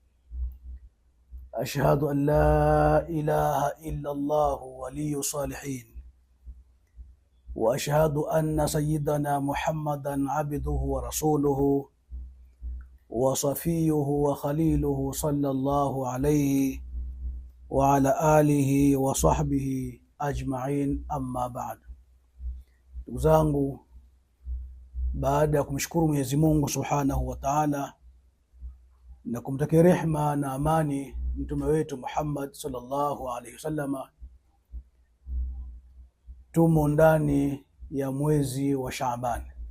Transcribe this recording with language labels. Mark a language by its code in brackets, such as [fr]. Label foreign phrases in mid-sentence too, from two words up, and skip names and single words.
[ar] أشهد أن لا إله إلا الله ولي الصالحين، وأشهد أن سيدنا محمدا عبده ورسوله وصفيه وخليله صلى الله عليه وعلى آله وصحبه أجمعين. أما بعد. [sw] Ndugu zangu, baada ya kumshukuru Mwenyezi Mungu [ar] سبحانه وتعالى [sw] na kumtakia rehma na amani mtume wetu Muhammad [ar] صلى الله عليه وسلم, [sw] tumo ndani ya mwezi wa Shaaban.